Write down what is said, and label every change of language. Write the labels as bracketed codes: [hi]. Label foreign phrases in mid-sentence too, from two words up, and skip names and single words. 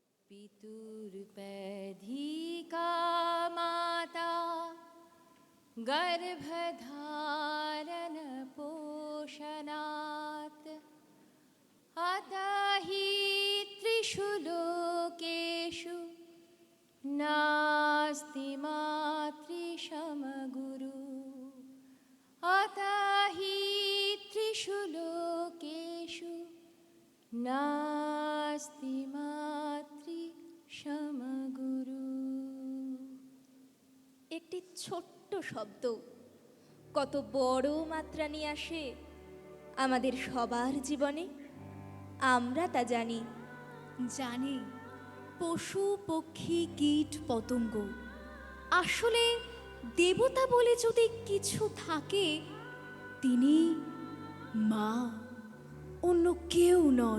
[sa] पितुर्पैधिका माता गर्भधारण पोषणात् अतः हि त्रिषु लोकेषु नास्ति मातृसमगुरु अतः हि त्रिषु लोकेषु नास्ति মাতৃসমগুরু। [bn] একটি ছোট্ট শব্দ কত বড় মাত্রা নিয়ে আসে আমাদের সবার জীবনে। আমরা তা জানি পশু পক্ষী কীট পতঙ্গ আসলে দেবতা বলে যদি কিছু থাকে তিনি মা, অন্য কেউ নন।